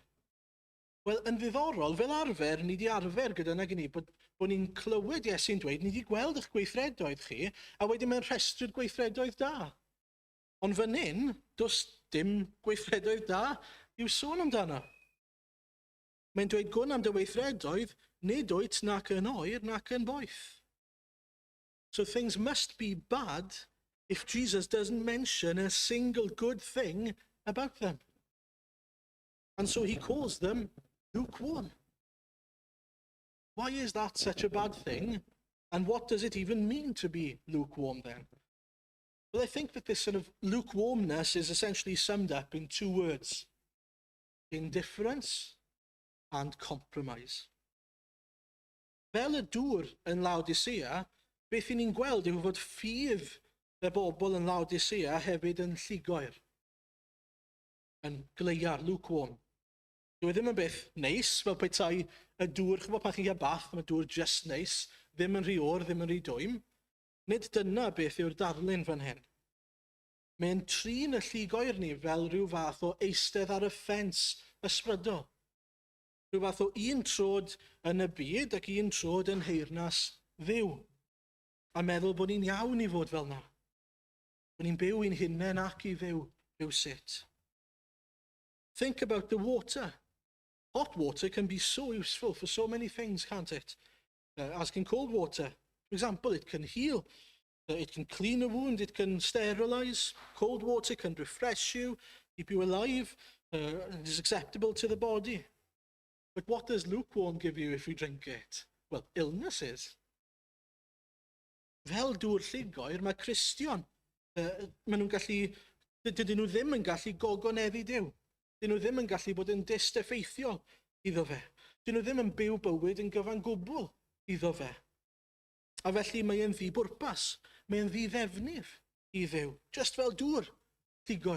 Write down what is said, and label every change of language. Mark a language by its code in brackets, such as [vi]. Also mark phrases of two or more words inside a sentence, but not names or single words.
[cy] Wel, yn ddiddorol, fel arfer, ni wedi arfer gyda nag ni, bod ni'n clywed Iesu'n dweud, ni wedi gweld eich gweithredoedd chi, a wedyn mae'n rhestryd gweithredoedd da. Ond fan hyn, does dim gweithredoedd da i'w sôn amdano. Mae'n dweud gwn am dy weithredoedd, nid wyt nac yn oer nac yn boeth. [en] So things must be bad if Jesus doesn't mention a single good thing about them. And so he calls them lukewarm. Why is that such a bad thing? And what does it even mean to be lukewarm then? Well, I think that this sort of lukewarmness is essentially summed up in two words: indifference and compromise. [cy] Fel y dŵr yn Laodicea, beth ni'n gweld yw fod ffydd y bobl yn Laodicea hefyd yn llugoer, yn gleiar, lukewarm. Dyw e ddim yn beth neis, fel petai y dŵr, chybod pan chi'n cael bath, mae dŵr just neis, ddim yn rhy o'r, ddim yn rhy dwym. Nid dyna beth yw'r darlun fan hyn. Mae'n trin y llugoer ni fel rhyw fath o eistedd ar y ffens ysbrydol. Rhyw fath o un trod yn y byd ac un trod yn heyrnas ddiw. A meddwl bod ni'n iawn i fod fel yna. Bod ni'n byw i'n hunain ac i ddiw rhywsut. [en] Think about the water. Hot water can be so useful for so many things, can't it? As can cold water. For example, it can heal. It can clean a wound. It can sterilize. Cold water can refresh you, keep you alive. It is acceptable to the body. But what does lukewarm give you if you drink it? Well, illnesses. [cy] Fel dŵr llugoer, mae Cristion, maen nhw'n gallu, dydyn nhw ddim yn gallu gogoneddu Duw. Dyn nhw ddim yn gallu bod yn dysteffeithiol iddo fe. Dyn nhw ddim yn byw bywyd yn gyfan gwbl iddo fe. A felly mae e'n ddibwrpas, mae e'n ddiddefnydd i Dduw, just fel dŵr llugoer.